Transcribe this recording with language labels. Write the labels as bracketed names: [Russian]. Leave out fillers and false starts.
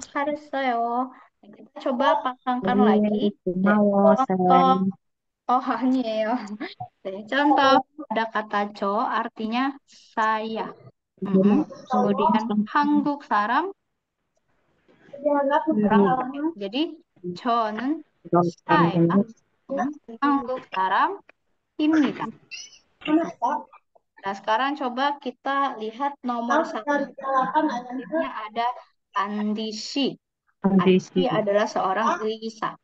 [Korean] 잘했어요. [Indonesian] Kita coba pasangkan lagi. Contoh. Oh, [Korean] 아니에요. 네, [Indonesian] contoh ada kata 저 artinya saya. Kemudian 한국 사람 orang. Jadi 저는 saya [Korean] 한국 사람입니다. [Indonesian] Nah, sekarang coba kita lihat nomor 1. Selanjutnya ada Andisi. Andisi adalah seorang 의사.